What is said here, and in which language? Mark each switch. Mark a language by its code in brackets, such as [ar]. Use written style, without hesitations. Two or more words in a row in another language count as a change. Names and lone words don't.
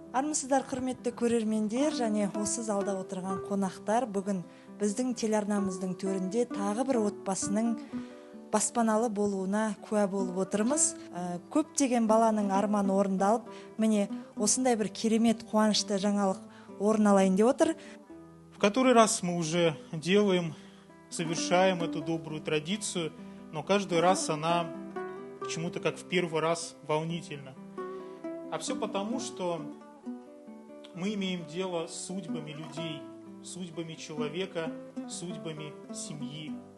[kk] Саламатсыздар, құрметті көрермендер және осы залда отырған қонақтар. Бүгін біздің телеарнамыздың төрінде тағы бір отбасының баспаналы болуына куә болып отырмыз. Көптеген баланың арманы орындалып, міне осындай бір керемет қуанышты жаңалық орын алайын деп отыр. [ru] В который раз мы уже совершаем эту добрую традицию, но каждый раз она почему-то как в первый раз волнительна. А все потому, что мы имеем дело с судьбами людей, судьбами человека, судьбами семьи.